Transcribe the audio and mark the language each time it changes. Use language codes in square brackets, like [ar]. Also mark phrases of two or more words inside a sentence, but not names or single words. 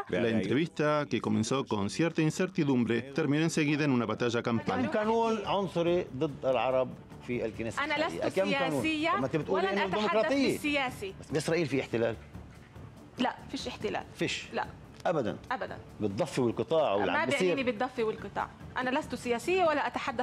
[es] La entrevista, que comenzó con cierta incertidumbre, terminó enseguida en una batalla campal. [ar] قانون عنصري ضد العرب في الكنيسة. أنا لست سياسية ولن أتحدث بالسياسي. بس بإسرائيل في احتلال؟ لا، فيش احتلال. فيش؟ لا. أبدا. أبدا. بالضفة والقطاع ما بيعنيني بالضفة والقطاع. أنا لست سياسية ولا أتحدث